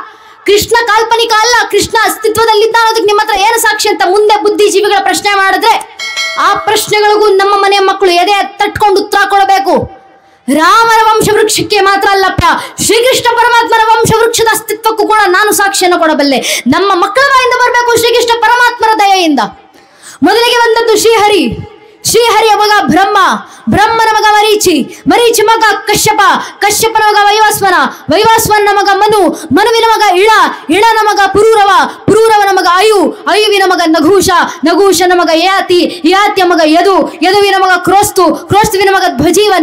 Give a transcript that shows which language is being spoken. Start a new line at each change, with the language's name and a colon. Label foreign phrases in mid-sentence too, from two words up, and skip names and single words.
Kannada: ಕೃಷ್ಣ ಕಾಲ್ಪನಿಕ ಅಲ್ಲ, ಕೃಷ್ಣ ಅಸ್ತಿತ್ವದಲ್ಲಿದ್ದ ಅನ್ನೋದಕ್ಕೆ ನಿಮ್ಮ ಹತ್ರ ಏನು ಸಾಕ್ಷಿ ಅಂತ ಮುಂದೆ ಬುದ್ಧಿಜೀವಿಗಳ ಪ್ರಶ್ನೆ ಮಾಡಿದ್ರೆ ಆ ಪ್ರಶ್ನೆಗಳಿಗೂ ನಮ್ಮ ಮನೆಯ ಮಕ್ಕಳು ಎದೆ ತಟ್ಕೊಂಡು ಉತ್ತರ ಕೊಡಬೇಕು. ರಾಮರ ವಂಶವೃಕ್ಷಕ್ಕೆ ಮಾತ್ರ ಅಲ್ಲಪ್ಪ, ಶ್ರೀಕೃಷ್ಣ ಪರಮಾತ್ಮರ ವಂಶವೃಕ್ಷದ ಅಸ್ತಿತ್ವಕ್ಕೂ ಕೂಡ ನಾನು ಸಾಕ್ಷಿಯನ್ನು ಕೊಡಬಲ್ಲೆ. ನಮ್ಮ ಮಕ್ಕಳ ಬಾಯಿಂದ ಬರಬೇಕು ಶ್ರೀಕೃಷ್ಣ ಪರಮಾತ್ಮರ ದಯೆಯಿಂದ. ಮೊದಲಿಗೆ ಬಂದದ್ದು ಶ್ರೀಹರಿ. ಶ್ರೀಹರಿಯ ಮಗ ಬ್ರಹ್ಮ, ಬ್ರಹ್ಮನ ಮಗ ಮರೀಚಿ, ಮರೀಚಿ ಮಗ ಕಶ್ಯಪ, ಕಶ್ಯಪನ ಮಗ ವೈವಾಸ್ವನ, ವೈವಾಸ್ವನ ಮಗ ಮನು, ಮನುವಿನ ಮಗ ಇಳ, ಇಳನ ಮಗ ಪುರೂರವ, ಪುರೂರವನ ಮಗ ಅಯು, ಅಯುವಿನ ಮಗ ನಘೂಷ, ನಘೂಷನ ಮಗ ಯಯಾತಿ, ಯಯಾತಿಯ ಮಗ ಯದು, ಯದುವಿನ ಮಗ ಕ್ರೋಸ್ತು, ಕ್ರೋಸ್ತುವಿನ ಮಗ ಧ್ವಜೀವನ್,